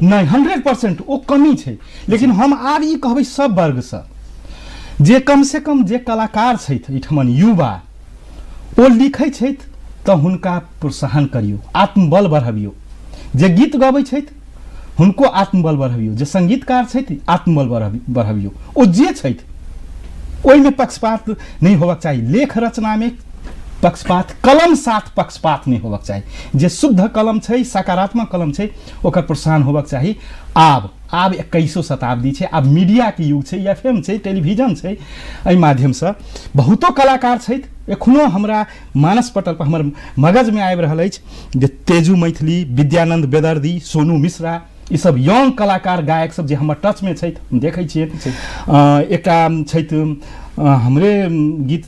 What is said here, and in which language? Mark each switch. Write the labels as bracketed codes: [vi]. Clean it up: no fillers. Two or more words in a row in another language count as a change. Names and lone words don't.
[mai] नहीं 100% ओ कमी छै लेकिन हम आब ई कहबै सब वर्गसँ जे कम से कम जे कलाकार छथि एहिठमन युवा ओ लिखै छथि तऽ हुनका प्रोत्साहन करियौ आत्मबल बढ़ाबियौ जे गीत गबै छथि हुनको आत्मबल बढ़ाबियौ जे संगीतकार छथि आत्मबल बढ़ाबियौ ओ जे छथि ओहिमे पक्षपात नहीं होबाक चाही लेख रचना में पक्षपात कलम साथ पक्षपात नहीं होबाक चाही जे शुद्ध कलम छै सकारात्मक कलम छै ओकर प्रोत्साहन होबाक चाही आब 21वीं शताब्दी छै आब मीडिया के युग छै एफएम छै टेलीविजन छै एहि माध्यम से बहुतो कलाकार छथि एखनो हमरा मानस पटल पर हमर मगज में आबि रहल अछि जे तेजू मैथिली विद्यानंद बेदर्दी सोनू मिश्रा ई सब यंग कलाकार गायक सब जे हमर टच में छथि हम देखै छियै एकटा छथि हमरे गीत